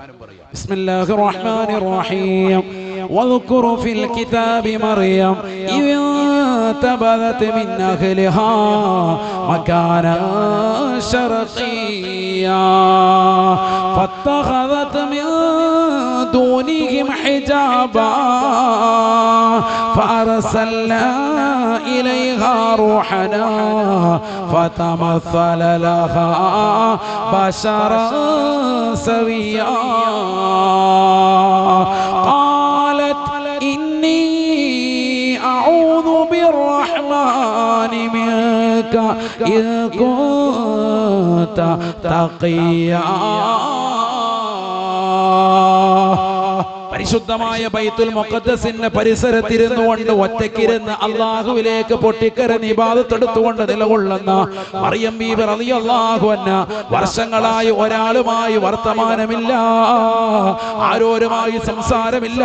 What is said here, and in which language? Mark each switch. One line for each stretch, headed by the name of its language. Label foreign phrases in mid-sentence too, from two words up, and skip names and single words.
Arabic: بسم الله الرحمن الرحيم. واذكر في الكتاب مريم إذ انتبذت من أهلها مكانا شرقيا فاتخذت من دونهم حجابا فأرسلنا إليها روحنا فتمثل لها بشرا سويا قالت إني أعوذ بالرحمن منك إن كنت تقيا.
Malayalam: പരിശുദ്ധമായ ബൈത്തുൽ മുഖദ്ദസിന്റെ പരിസരത്തിരുന്നുകൊണ്ട് ഒറ്റയ്ക്കിരുന്ന് അല്ലാഹുവിലേക്ക് പൊട്ടിക്കരഞ്ഞ് ഇബാദത്ത് എടുത്തുകൊണ്ട് നിലകൊള്ളുന്ന മറിയം ബീവി
Arabic: رضي الله عنها
Malayalam: വർഷങ്ങളായി ഒരാളുമായി വർത്തമാനമില്ല, ആരോരുമായി സംസാരമില്ല.